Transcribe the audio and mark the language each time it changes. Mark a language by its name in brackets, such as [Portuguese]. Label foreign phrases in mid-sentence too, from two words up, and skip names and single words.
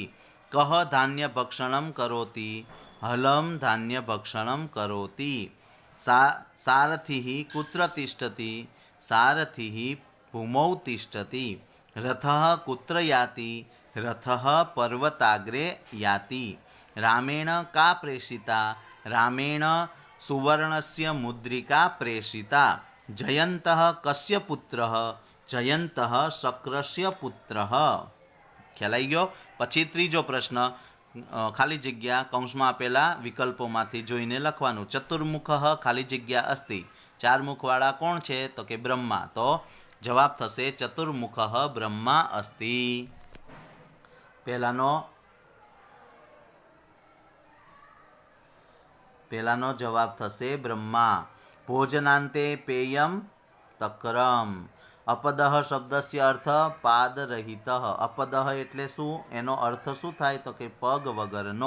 [Sanskrit] कः धान्य भक्षणम करोति, हलम धान्य भक्षणम करोति। सारथिः कुत्र तिष्ठति, सारथिः भूमौ तिष्ठति। रथः कुत्र याति, रथः पर्वताग्रे याति। रामेण का प्रेषिता, रामेण सुवर्णस्य मुद्रिका प्रेषिता। जयन्तः कस्य पुत्रः, जयन्तः शक्रस्य पुत्रः। [Gujarati] ખ્યાલ આઈ ગયો। પછી ત્રીજો પ્રશ્ન ખાલી જગ્યા કૌંસમાં આપેલા વિકલ્પોમાંથી જોઈને લખવાનું। ચતુર્મુખઃ ખાલી જગ્યા અસ્તિ, 4 મુખવાળા કોણ છે? તો કે બ્રહ્મા। તો જવાબ થશે [Sanskrit] चतुर्मुखः ब्रह्मा अस्ति। [Gujarati] પહેલાનો જવાબ થશે બ્રહ્મા। [Sanskrit] भोजनान्ते पेयम तक्रम। अपदः शब्दस्य अर्थ पादरहितः। [Gujarati] અપદઃ એટલે શું? એનો અર્થ શું થાય? તો કે પગ વગરનો।